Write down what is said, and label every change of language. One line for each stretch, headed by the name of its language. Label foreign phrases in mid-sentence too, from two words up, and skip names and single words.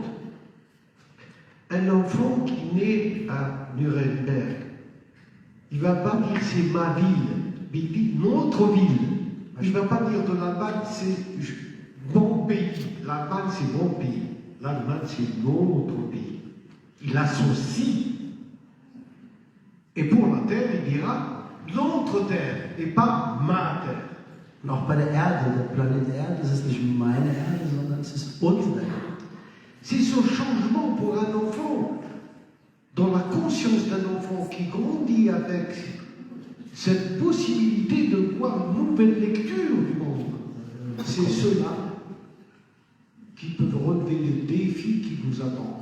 French: Un enfant qui naît à Nuremberg, il ne va pas dire c'est ma ville, mais il dit notre ville. Il ne va pas dire de l'Allemagne c'est mon pays. L'Allemagne c'est mon pays. L'Allemagne c'est notre pays. Il associe. Et pour la terre, il dira notre terre et pas ma terre.
German: Und auch bei der Erde, der Planet Erde, das ist nicht meine Erde, sondern es ist unsere Erde.
French: C'est ce changement pour un enfant, dans la conscience d'un enfant qui grandit avec cette possibilité de voir une nouvelle lecture du monde. C'est ceux-là qui peuvent relever le défi qui nous attend.